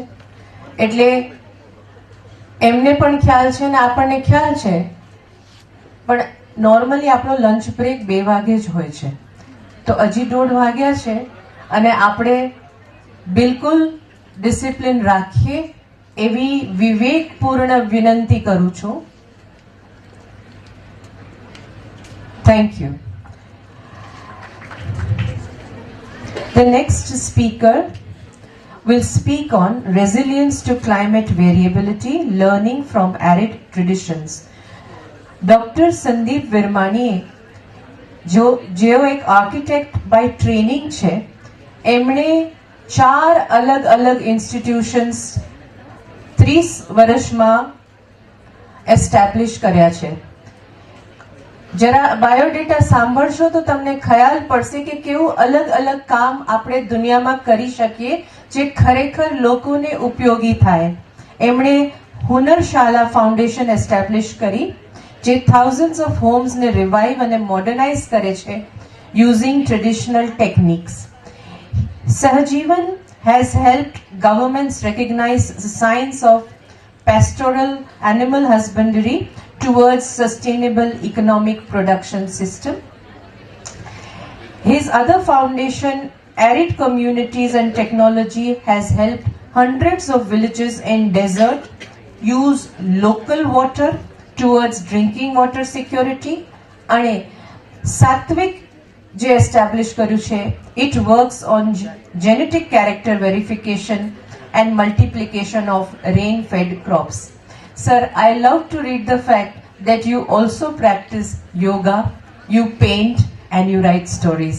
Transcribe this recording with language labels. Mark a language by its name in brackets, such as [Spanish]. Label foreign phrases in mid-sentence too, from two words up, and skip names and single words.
[Gujarati] એટલે એમને પણ ખ્યાલ છે ને આપણને ખ્યાલ છે, પણ નોર્મલી આપણો [English] lunch break [Gujarati] 2 વાગે જ હોય છે. તો હજી 1:30 વાગ્યા છે અને આપણે બિલકુલ ડિસિપ્લિન રાખીએ એવી વિવેકપૂર્ણ વિનંતી કરું છું. [English] Thank you. The next speaker will speak on resilience to climate variability, learning from arid traditions. Dr. Sandeep Virmani, [Gujarati] જેઓ એક [English] architect by training [Gujarati] છે, એમણે 4 અલગ અલગ ઇન્સ્ટિટ્યુશન્સ 30 વર્ષમાં એસ્ટાબ્લિશ કર્યા છે. જરા બાયોડેટા સાંભળશો તો તમને ખ્યાલ પડશે કે કેવું અલગ અલગ કામ આપણે દુનિયામાં કરી શકીએ જે ખરેખર લોકોને ઉપયોગી થાય. એમણે હુનરશાલા ફાઉન્ડેશન એસ્ટાબ્લિશ કરી જે [English] thousands of homes [Gujarati] ને રિવાઇવ અને મોડર્નાઇઝ કરે છે [English] using traditional techniques. Sahajivan has helped governments recognize the science of pastoral animal husbandry towards sustainable economic production system. His other foundation, Arid Communities and Technology, has helped hundreds of villages in desert use local water towards drinking water security. [Gujarati] And Satvik જે એસ્ટાબ્લિશ કર્યું છે, [English] it works on genetic character verification and multiplication of rain-fed crops. Sir, I love to read the fact that you also practice yoga, you paint and you write stories.